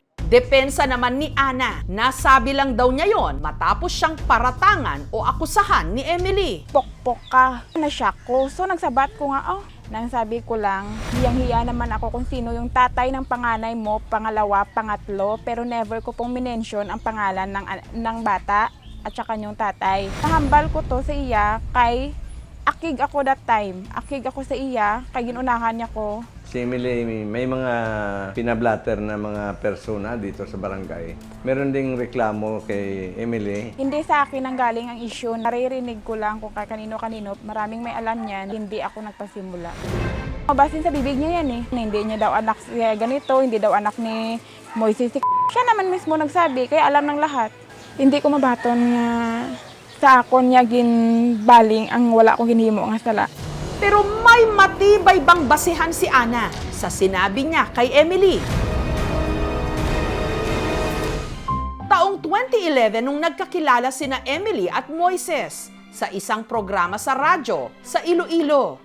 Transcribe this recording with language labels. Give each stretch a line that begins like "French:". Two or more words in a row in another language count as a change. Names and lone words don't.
Filipino: Depensa naman ni Ana, nasabi lang daw niya yon matapos siyang paratangan o akusahan ni Emily. Pokpok ka. Na-shock ko. So nagsabat ko nga, nang sabi ko lang, hiyang-hiya naman ako kung sino yung tatay ng panganay mo, pangalawa, pangatlo, pero never ko pong minention ang pangalan ng bata at saka yung tatay.
Hiligaynon: Nahambal ko to sa iya kay akig ako
English: that time.
Hiligaynon: Akig ako sa iya, kay ginunahan niya ko.
Filipino: Si Emily, may mga pinablatter na mga persona dito sa barangay. Meron ding reklamo kay Emily. Hindi sa akin ang galing ang issue. Naririnig ko lang kung kanino-kanino. Maraming may alam niyan. Hindi ako nagpasimula. Mabasin sa bibig niya yan eh. Hindi niya daw anak siya ganito. Hindi daw anak ni Moises. Siya naman mismo nagsabi. Kaya alam ng lahat.
Hiligaynon: Hindi ko mabaton nga sa akon niya ginbaling ang wala akong ginhimo nga sala.
Filipino: Pero may matibay bang basihan si Ana sa sinabi niya kay Emily? Taong 2011 nung nagkakilala sina Emily at Moises sa isang programa sa radyo sa Iloilo.